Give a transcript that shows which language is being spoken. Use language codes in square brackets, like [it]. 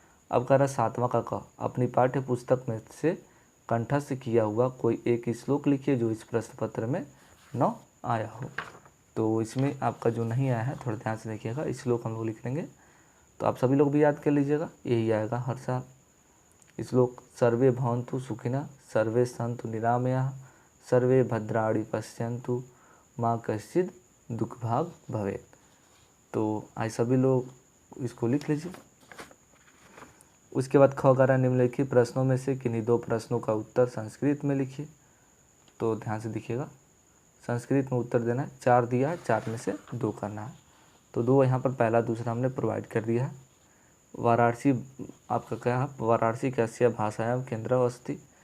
[hi] अब कह रहा सातवां का क, अपनी पाठ्य पुस्तक में से कंठस्थ किया हुआ कोई एक श्लोक लिखिए जो इस प्रश्न पत्र में न आया हो। तो इसमें आपका जो नहीं आया है थोड़ा ध्यान से देखिएगा, श्लोक हम लोग लिख लेंगे। तो आप सभी लोग भी याद कर लीजिएगा, यही आएगा हर साल श्लोक। [sa] सर्वे भवन्तु सुखिनः, सर्वे सन्तु निरामयाः, सर्वे भद्राणि पश्यन्तु, माँ कश्चित् दुख भाग भवेत्। [hi] तो आज सभी लोग इसको लिख लीजिए। उसके बाद ख कह रहा निम्नलिखित प्रश्नों में से किन्हीं दो प्रश्नों का उत्तर संस्कृत में लिखिए। तो ध्यान से देखिएगा, संस्कृत में उत्तर देना है। 4 दिया है, 4 में से 2 करना है। तो 2 यहाँ पर पहला दूसरा हमने प्रोवाइड कर दिया है। वाराणसी आपका क्या है, [sa] वाराणसी कस्य भाषायां केंद्र अस्ति।